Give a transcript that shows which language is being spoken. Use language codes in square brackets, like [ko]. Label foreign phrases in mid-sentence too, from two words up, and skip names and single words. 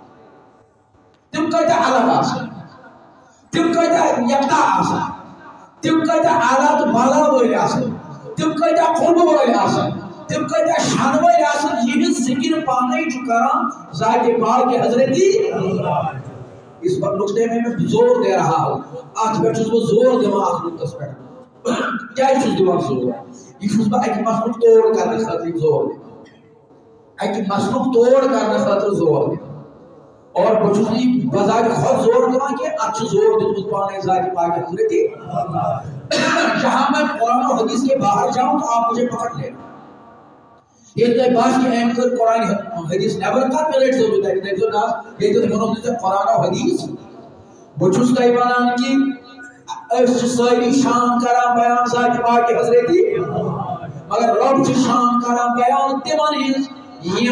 [ks] تِم کۭتیاہ الگ آسان تِم کۭتیاہ یکتا آسان تِم کۭتیاہ اعلیٰ تہٕ بالا وٲلۍ آسان تِم کۭتیاہ قربہٕ وٲلۍ آسان تِم کۭتیاہ شانہٕ وٲلۍ آسان یِہنٛز ذکر پانے چھُ کران ذاتِ پاک حضرتی [ur] اس نقطے میں زور دے رہا ہوں [ks] اتھ پٮ۪ٹھ چھُس بہٕ زور دِوان اتھ نقطس پٮ۪ٹھ کیٛازِ چھُس دِوان زور یہِ چھُس بہٕ اکہِ مسلُک توڑ کرنہٕ خٲطرٕ زور دِوان اکہِ مسلُک توڑ کرنہٕ خٲطرٕ زور دِوان اور بہٕ چھُس نہٕ یہِ بذاتِ خود زور دِوان کینٛہہ اتھ چھُ زور دیُتمُت پانے ذاتِ پاک حضرتی [ur] جہاں میں قرآن و حدیث کے باہر جاؤں تو آپ مجھے پکڑ لینا [ks] ییٚلہِ تۄہہِ باسہِ أمۍ کٔر قرآن حدیث نٮ۪بر کتھ مےٚ رٔٹۍزیو نہٕ تتہِ دٔپۍزیو نہ ییٚتٮ۪تھ ووٚنُکھ نہٕ ژےٚ قرآن و حدیث بہٕ چھُس تۄہہِ ونان کہِ أسۍ چھِ سٲری شان کران بیان ذاتِ پاک حضرتی مگر رب چھُ شان کران بیان تِمن ہٕنٛز یِم